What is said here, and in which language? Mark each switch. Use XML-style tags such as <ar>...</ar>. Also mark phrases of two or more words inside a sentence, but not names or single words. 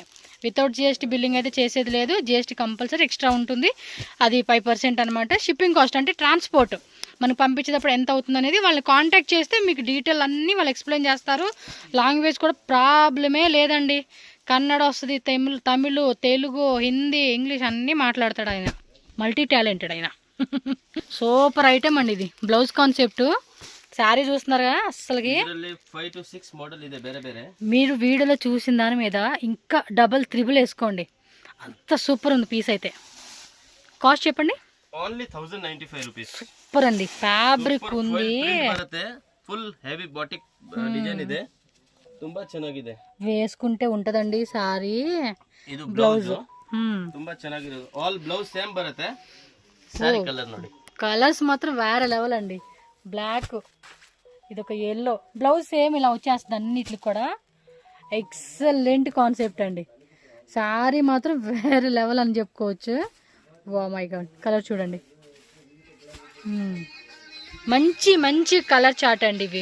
<en>without GST billing</en> <te>అయితే చేసేది లేదు,</te> <en>GST compulsory extra</en> <te>ఉంటుంది, అది 5% అనమాట.</te> <en>shipping cost</en> <te>అంటే ట్రాన్స్పోర్ట్ మనకు పంపించేటప్పుడు ఎంత అవుతుంది అనేది వాళ్ళని కాంటాక్ట్ చేస్తే మీకు డీటెయిల్ అన్నీ వాళ్ళు ఎక్స్ప్లెయిన్ చేస్తారు. లాంగ్వేజ్ కూడా ప్రాబ్లమే లేదండి, కన్నడ వస్తుంది, తమిళ్, తెలుగు, హిందీ, ఇంగ్లీష్ అన్నీ మాట్లాడతాడు ఆయన,</te> <en>multi talented</en> <te>ఆయన.</te> <en>super item</en> <te>అండి ఇది.</te> <en>blouse concept saree</en> <te>చూస్తున్నారు కదా, అసలుకి</te> <kn>5 to 6 మోడల్ ಇದೆ ಬೇರೆ ಬೇರೆ.</kn> <te>మీరు వీడియోలో చూసిన దాని మీద ఇంకా</te> <en>double triple</en> <te>వేసుకోండి, అంత సూపర్ ఉంది పీస్ అయితే. కాస్ట్ చెప్పండి.</te> <en>only 1095 rupees.</en> <te>సూపర్ అండి, ఫ్యాబ్రిక్ ఉంది,</te> <en>full heavy batik design</en> <kn>ಇದೆ, ತುಂಬಾ ಚೆನ್ನಾಗಿದೆ.</kn> <te>వేసుకుంటే ఉంటదండి సారీ.</te> <kn>ಇದು ಬ್ಲೌಸ್ ತುಂಬಾ ಚೆನ್ನಾಗಿದೆ.</kn> <en>all blouse same</en> <kn>ಬರುತ್ತೆ. సారీ కలర్ ನೋಡಿ,</kn> <te>కలర్స్ మాత్రం వేరే లెవెల్ అండి. బ్లాక్, ఇది ఒక ఎల్లో,</te> <en>blouse same</en> <te>ఇలా వచ్చేస్తుంది అన్నిటికి కూడా.</te> <en>excellent concept</en> <te>అండి, సారీ మాత్రం వేరే లెవెల్ అని చెప్పుకోవచ్చు.</te> <en>wow my God,</en> <te>కలర్ చూడండి, మంచి మంచి</te> <en>colour chart</en> <te>అండి ఇవి.</te>